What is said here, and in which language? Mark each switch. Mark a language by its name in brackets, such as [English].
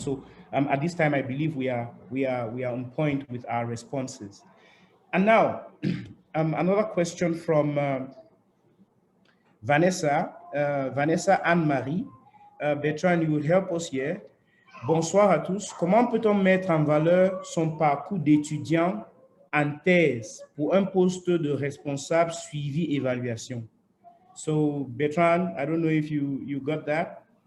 [English] So at this time, I believe we are on point with our responses. And now, another question from Vanessa Anne-Marie. Bertrand, you will help us here. [French] Bonsoir à tous. Comment peut-on mettre en valeur son parcours d'étudiant en thèse pour un poste de responsable suivi évaluation? [English] So, Bertrand, I don't know if you got that.